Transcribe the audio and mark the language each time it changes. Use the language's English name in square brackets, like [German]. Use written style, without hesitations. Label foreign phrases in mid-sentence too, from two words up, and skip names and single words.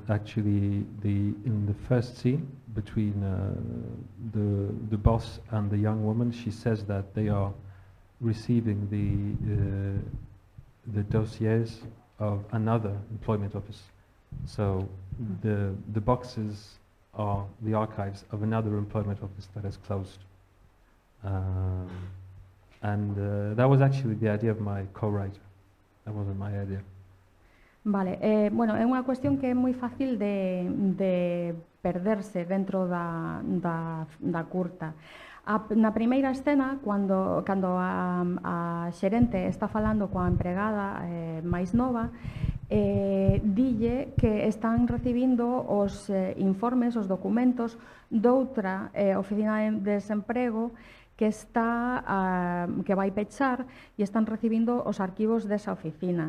[English] Actually, in the first scene between the boss and the young woman, she says that they are receiving the dossiers of another employment office. So the boxes are the archives of another employment office that has closed. And that was actually the idea of my co-writer. That wasn't my idea. [Galician] Vale, bueno, é unha cuestión que é moi fácil de perderse dentro da curta. Na primeira escena, cando a xerente está falando coa empregada máis nova, dille que están recibindo os informes, os documentos doutra oficina de desemprego que vai pechar e están recibindo os arquivos desa oficina.